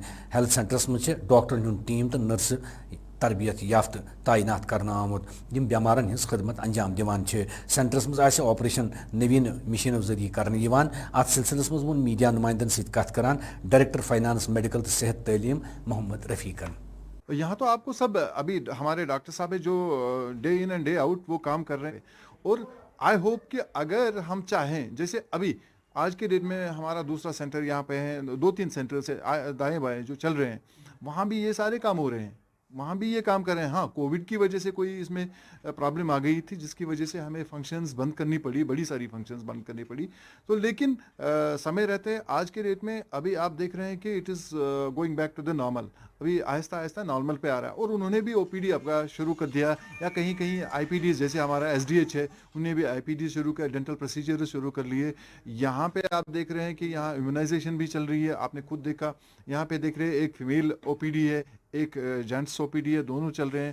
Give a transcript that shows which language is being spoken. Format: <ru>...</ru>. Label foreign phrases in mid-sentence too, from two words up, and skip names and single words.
<en>health centres</en> <ks>منٛز چھِ ڈاکٹرن ہُنٛد ٹیٖم تہٕ نرسہٕ تربیت یافتہٕ تعینات کرنہٕ آمُت یِم بٮ۪مارن ہٕنٛز خدمت انجام دِوان چھِ. سینٹرس منٛز آسہِ آپریشن نٔویٖن مِشیٖنو ذٔریعہٕ کرنہٕ یِوان. اتھ سلسلس منٛز ووٚن میڈیا نُمٲیندن سۭتۍ کتھ کران</ks> <en>director finance</en> <ks>میڈیکل تہٕ صحت تعلیٖم محمد رفیقن.</ks> <ur>یہاں تو آپ کو سب ابھی ہمارے ڈاکٹر صاحب ہے جو</ur> <en>day in and day out</en> <ur>وہ کام کر رہے ہیں اور</ur> <en>I hope</en> <ur>کہ اگر ہم چاہیں جیسے ابھی آج کے ڈیٹ میں ہمارا دوسرا سینٹر یہاں پہ ہے 2-3 سینٹر سے دائیں بائیں جو چل رہے ہیں وہاں بھی یہ سارے کام ہو رہے ہیں وہاں بھی یہ کام کر رہے ہیں. ہاں کووڈ کی وجہ سے کوئی اس میں پرابلم آ گئی تھی جس کی وجہ سے ہمیں فنکشنز بند کرنی پڑی بڑی ساری فنکشنز بند کرنی پڑی تو لیکن سمے رہتے آج کے ڈیٹ میں ابھی آپ دیکھ رہے ہیں کہ</ur> <en>it is going back to the normal</en> <ur>ابھی آہستہ آہستہ نارمل پہ آ رہا ہے اور انہوں نے بھی او پی ڈی آپ کا شروع کر دیا یا کہیں کہیں آئی پی ڈیز جیسے ہمارا ایس ڈی ایچ ہے انہوں نے بھی آئی پی ڈی شروع کیا</ur> <en>dental procedure</en> <ur>شروع کر لیے. یہاں پہ آپ دیکھ رہے ہیں کہ یہاں امیونائزیشن بھی چل رہی ہے آپ نے خود دیکھا یہاں پہ دیکھ رہے ہیں ایک</ur> <en>female OPD</en> <ur>ہے ایک</ur> <en>gents OPD</en> <ur>ہے دونوں چل رہے ہیں.</ur>